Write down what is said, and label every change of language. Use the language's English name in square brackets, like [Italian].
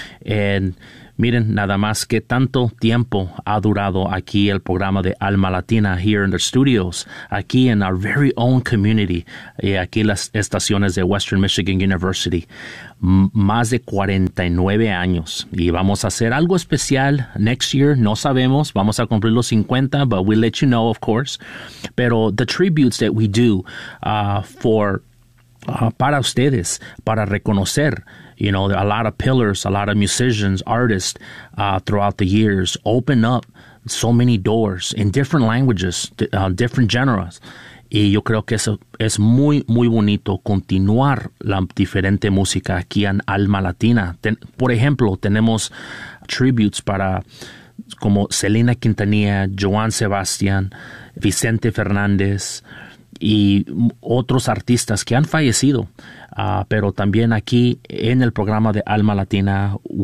[Spanish] And miren, nada más que tanto tiempo ha durado aquí el programa de Alma Latina [English] here in the studios, [Spanish] aquí [English] in our very own community, [Spanish] y aquí las estaciones de Western Michigan University. Más de 49 años y vamos a hacer algo especial [English] next year. [Spanish] No sabemos, vamos a cumplir los 50, [English] but we'll let you know, of course. Pero the tributes that we do [Spanish] para ustedes, para reconocer, [English] you know, a lot of pillars, a lot of musicians, artists throughout the years open up so many doors in different languages, different genres. [Spanish] Y yo creo que es muy, muy bonito continuar la diferente música aquí en Alma Latina. Por ejemplo, tenemos tributes para como Selena Quintanilla, Joan Sebastian, Vicente Fernández, y otros artistas que han fallecido, pero también aquí en el programa de Alma Latina,